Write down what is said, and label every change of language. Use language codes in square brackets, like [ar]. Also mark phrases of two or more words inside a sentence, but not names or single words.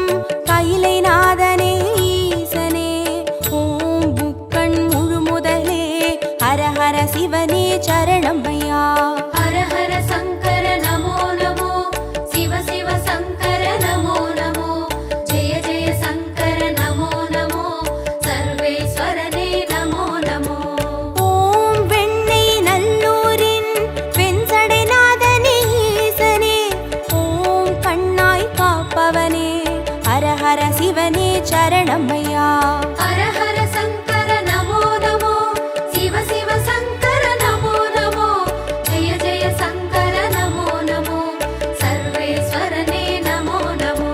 [ta] கைலைநாதனே ஈசனே ஓம் புக்கண் முழுமுதலே ஹர ஹர சிவனே சரணமையா [sa] हर हर शंकर नमो नमो शिव शिव शंकर नमो नमो जय जय शंकर नमो नमो सर्वेश्वरने नमो नमो [ta] ஓம் வெண்ணை நல்லூரின் வெண்சடைநாதனே ஈசனே ஓம் கண்ணாய் காப்பவனே ஹர ஹர சிவனே சரணமையா [sa] हर हर शंकर नमो नमो शिव शिव शंकर नमो नमो जय जय शंकर नमो नमो सर्वेश्वरने नमो नमो